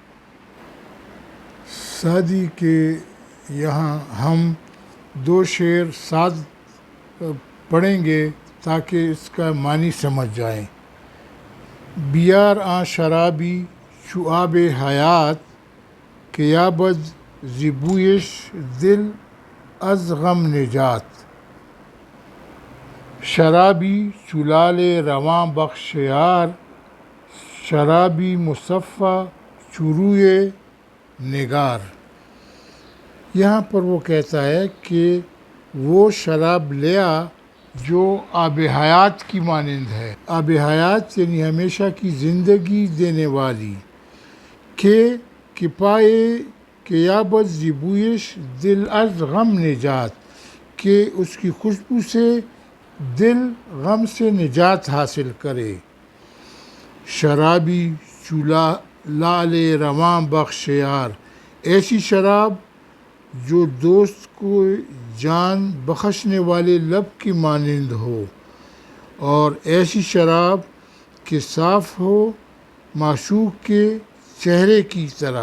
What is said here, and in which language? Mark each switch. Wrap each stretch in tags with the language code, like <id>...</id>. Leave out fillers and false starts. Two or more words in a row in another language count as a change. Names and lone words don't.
<ur>سعدی کے یہاں ہم 2 شعر ساتھ پڑھیں گے تاکہ اس کا معنی سمجھ جائیں۔</ur> <fa>بیار آن شرابی چو آب حیات کہ یابد ز بویش دل از غم نجات۔ شرابی چو لعل رواں بخش یار، شرابی مصفا چو روئے نگار۔</fa> <ur>یہاں پر وہ کہتا ہے کہ وہ شراب لیا جو آب حیات کی مانند ہے۔ آب حیات یعنی ہمیشہ کی زندگی دینے والی، کہ پائے</ur> <fa>کہ یابد ز بویش دل از غم نجات،</fa> <ur>کہ اس کی خوشبو سے دل غم سے نجات حاصل کرے۔</ur> <fa>شرابی چو لعل رواں بخش یار،</fa> <ur>ایسی شراب جو دوست کو جان بخشنے والے لب کی مانند ہو، اور ایسی شراب کہ صاف ہو معشوق کے چہرے کی طرح۔</ur>